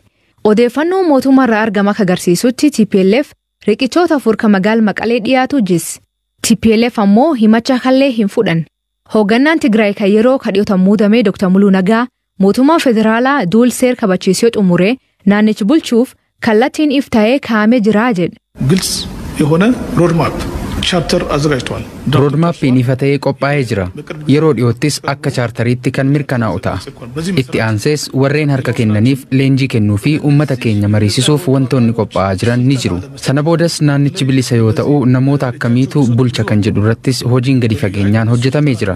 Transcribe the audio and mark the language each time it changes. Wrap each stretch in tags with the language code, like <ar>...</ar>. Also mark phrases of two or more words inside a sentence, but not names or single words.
<om>Odeeffannoo mootummaa irraa argama akka agarsiisutti TPLF riqichoota 4 kan magaal Maqalee dhiyaatu jis. TPLF ammoo himacha kallee hin fudhan. Hoogganaan Tigraay kan yeroo kadhiyootaa muudame Dr. Muluu Nagaa mootummaa federaalaa duul seer kabachiisuu xumuree naannichi bulchuuf kallattiin ifta'ee kaa'amee jira jedhe.</om> <am>ግልጽ የሆነ ሮድማፕ ቻፕተር አዘጋጅቷል።</am> <om>roodmaappiin ifa ta'ee qophaa'ee jira. Yeroo dhiyoottis akka chaartariitti kan mirkanaa'u ta'a. Itti aansees warreen harka kennaniif leenjii kennuu fi uummata keenya mariisisuuf wantoonni qophaa'aa jiran ni jiru. Sana boodas naannichi bilisa yoo ta'u namoota akkamiitu bulcha kan jedhu irrattis hojiin gadi fageenyaan hojjetamee jira.</om>